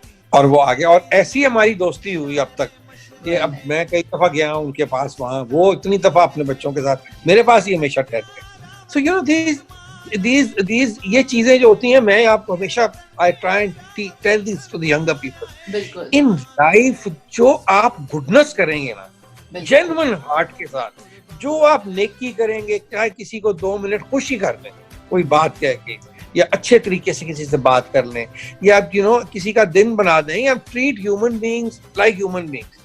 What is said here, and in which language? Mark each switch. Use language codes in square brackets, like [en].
[ur] اور وہ آگے اور ایسی ہماری دوستی ہوئی اب تک کہ اب میں کئی دفعہ گیا ہوں ان کے پاس, وہاں وہ اتنی دفعہ اپنے بچوں کے ساتھ میرے پاس ہی ہمیشہ ٹھہرتے ہیں. [en] So you know these [ur] یہ چیزیں جو ہوتی ہیں میں آپ کو ہمیشہ [en] I try and tell this to the younger people. [ur] بالکل. [en] In life [ur] جو آپ گڈنس کریں گے نا جینوئن ہارٹ کے ساتھ, جو آپ نیکی کریں گے, چاہے کسی کو 2 منٹ خوشی کر دیں کوئی بات کہہ کے, یا اچھے طریقے سے کسی سے بات کر لیں, یا [en] you know [ur] کسی کا دن بنا دیں, یا [en] Treat human beings like human beings.